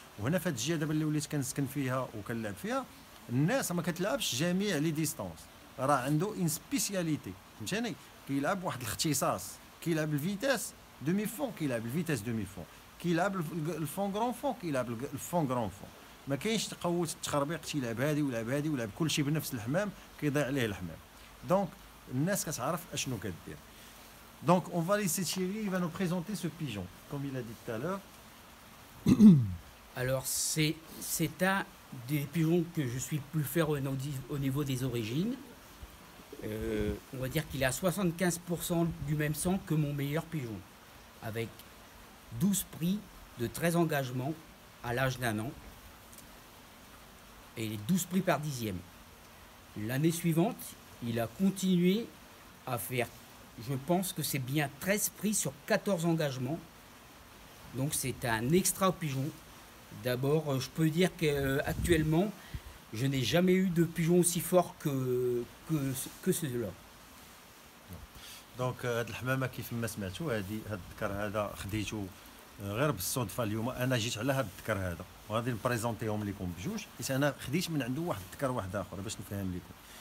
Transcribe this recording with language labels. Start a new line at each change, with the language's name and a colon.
Arabic: وهنا في هاد الجهه دابا اللي وليت كنسكن فيها وكنلعب فيها، الناس ما كتلعبش جميع لي ديستانس، راه عنده ان سبيسياليتي، فهمتيني، كيلعب واحد الاختصاص، كيلعب
French: الفيتاس دومي فون،
Arabic: كيلعب الفيتاس دومي فون، كيلعب
French: الفون غران فون،
Arabic: كيلعب الفون غران فون. ما كاينش تقوت التخربيق، تيلعب هادي ويلعب هادي ويلعب كلشي بنفس الحمام، كيضيع عليه الحمام. دونك الناس كتعرف اشنو كدير.
French: Donc on va laisser Thierry, il va nous présenter ce pigeon, comme il a dit tout à l'heure. Alors c'est un des pigeons que je suis le plus fier au niveau des origines. On va dire qu'il est à 75% du même sang que mon meilleur pigeon, avec 12 prix de 13 engagements à l'âge d'1 an et 12 prix par dixième. L'année suivante, il a continué à faire, je pense que c'est bien 13 prix sur 14 engagements. Donc c'est un extra pigeon. D'abord, je peux dire qu'actuellement, je n'ai jamais eu de pigeon aussi fort que celui-là.
Arabic: دونك هاد الحمامه كيف ما سمعتوا، هاد الذكر هذا خديته غير بالصدفه. اليوم انا جيت على هاد الذكر هذا، وغادي نبريزونتيهم لكم بجوج، حيت انا خديت من عنده واحد الذكر واحد اخر باش نفهم لكم.